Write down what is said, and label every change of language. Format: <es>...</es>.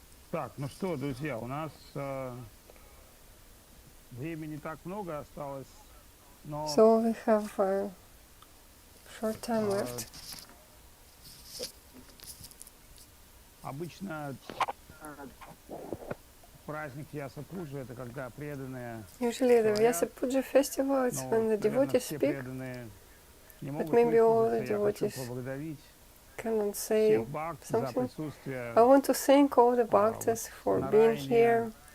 <ru>Так, ну что, друзья, у нас времени так много осталось, но...</ru> <en>So we have a short time left.</en> <ru>Обычно праздник Vyasa Puja — это когда преданные...</ru> <en>Usually the Vyasa Puja festival, it's when the devotees speak, but maybe all the devotees cannot say something. I want to thank all the bhaktas for being here.</en>